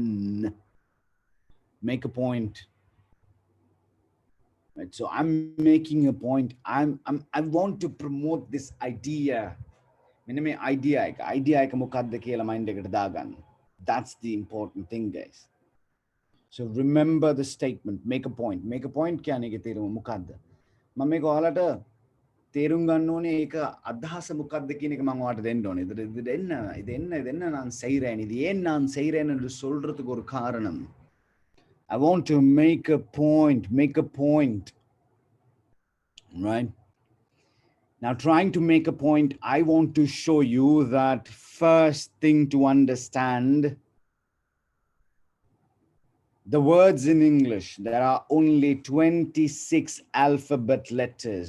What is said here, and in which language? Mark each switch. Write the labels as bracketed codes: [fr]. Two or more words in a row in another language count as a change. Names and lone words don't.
[en] Make a point. Right? So I'm making a point. I want to promote this idea. Idea That's the important thing, guys. So remember the statement. Make a point. Make a point. [si] තේරුම් ගන්න ඕනේ ඒක අදහස මොකක්ද කියන එක මම ඔයාලට දෙන්න ඕනේ. [ta] இது என்ன நான் செய்றேன், இது ஏன் நான் செய்றேன் என்று சொல்றதுக்கு ஒரு காரணம். [en] I want to make a point, right? Now, trying to make a point, I want to show you that first thing to understand, the words in English, there are only 26 alphabet letters.